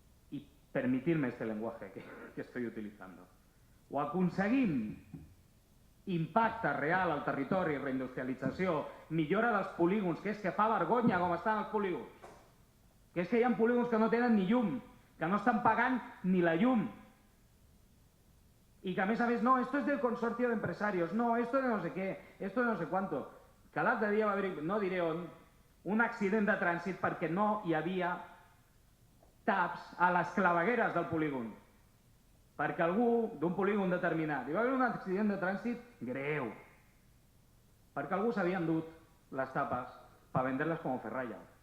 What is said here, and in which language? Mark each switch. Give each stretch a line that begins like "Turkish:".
Spanish: Y permitirme este lenguaje que estoy utilizando.
Catalan: O aconseguim impacte real al territori, reindustrialització, millora dels polígons, que és que fa vergonya com estan els polígons. Que és que hi ha polígons que no tenen ni llum, que no estan pagant ni la llum.
Spanish: Y que a més, no, esto es del consorcio de empresarios, no, esto de no sé qué, esto de no sé cuánto.
Catalan: Que l'altre dia va haver, no diré on, un accident de trànsit perquè no hi havia taps a les clavegueres del polígon. Perquè algú d'un polígon determinat hi va haver un accident de trànsit greu. Perquè algú s'havia endut les tapes per vendre-les com a ferralla.